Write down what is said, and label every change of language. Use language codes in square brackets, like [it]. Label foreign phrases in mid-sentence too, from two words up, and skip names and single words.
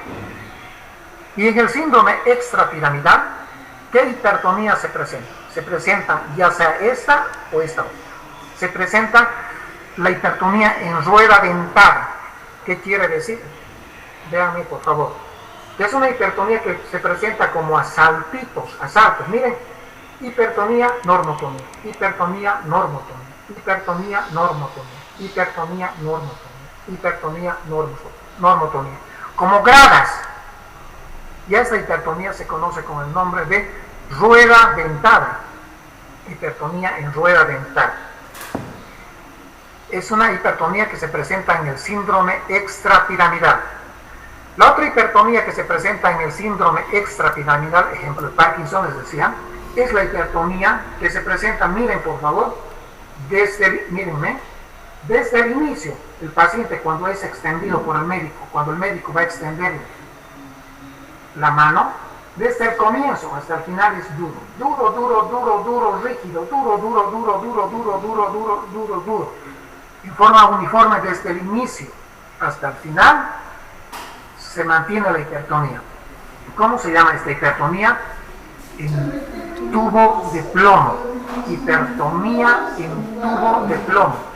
[es] Y en el síndrome extrapiramidal, ¿qué hipertonía se presenta? Se presenta ya sea esta o esta otra. Se presenta la hipertonía en rueda dentada. ¿Qué quiere decir? Véanme, por favor. Es una hipertonía que se presenta como a saltitos, a saltos. Miren, hipertonía, normotonía, hipertonía, normotonía, hipertonía, normotonía, hipertonía, normotonía, hipertonía, normotonía. Como gradas. Y esta hipertonía se conoce con el nombre de rueda dentada. Hipertonía en rueda dentada. Es una hipertonía que se presenta en el síndrome extrapiramidal. La otra hipertonía que se presenta en el síndrome extrapiramidal, ejemplo de Parkinson, les decía, es la hipertonía que se presenta, miren por favor, mírenme, desde el inicio, el paciente cuando es extendido por el médico, cuando el médico va a extender la mano, desde el comienzo hasta el final es duro, duro, duro, duro, duro, rígido, duro, duro, duro, duro, duro, duro, duro, duro, duro, en forma uniforme desde el inicio hasta el final, se mantiene la hipertonía. ¿Cómo se llama esta hipertonía? En tubo de plomo. Hipertonía en tubo de plomo.